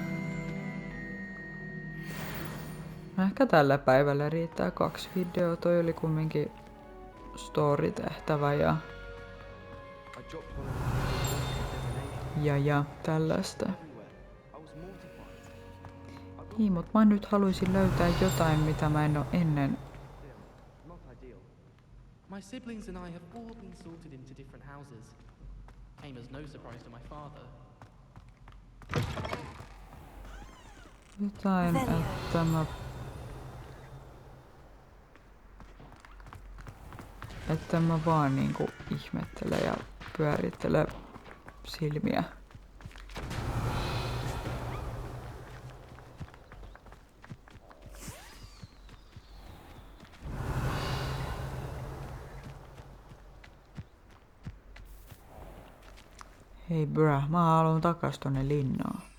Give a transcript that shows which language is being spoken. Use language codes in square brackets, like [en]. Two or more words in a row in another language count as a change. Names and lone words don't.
[fi] Ehkä tällä päivällä riittää 2 videoa. Toi oli kumminkin story-tehtävä ja tällaista. Niin, mut mä nyt haluaisin löytää jotain, mitä mä en oo ennen. [en] My siblings and I have all been sorted into different houses. Came as no surprise to my father. [fi] Jotain, että mä vaan niinku ihmettele ja pyörittele silmiä. Hei bra, mä haluun takas tonne linnaan.